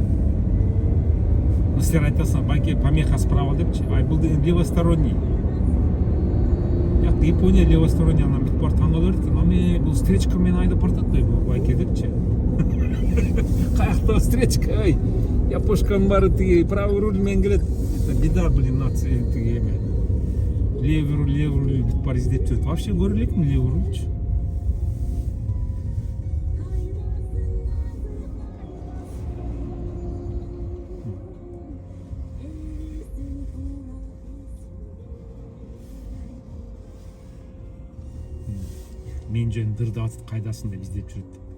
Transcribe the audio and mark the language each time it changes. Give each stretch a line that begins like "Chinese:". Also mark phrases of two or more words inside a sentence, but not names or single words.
Kyrgyz: Ну, силер айтасың, байке,
Russian: помеха справа
Kyrgyz: депчи. Ай, бул деген левосторонний. Япония левосторонний, анан бүт бар таңга берди. Аме, бул встречка мени айдап бартат да, байке депчи. Каякта встречка, ай. Япошканын баары тиги
Russian: правый руль
Kyrgyz: менен келет.
Russian: Это беда, блин, нация
Kyrgyz: тиги эме.
Russian: Левый руль
Kyrgyz: бүт бар издеп жүрөт. Вообще көрө элекмин
Russian: левый рульчу.
Kyrgyz: Мен жөн дырды атып кайдасың деп издеп жүрөт.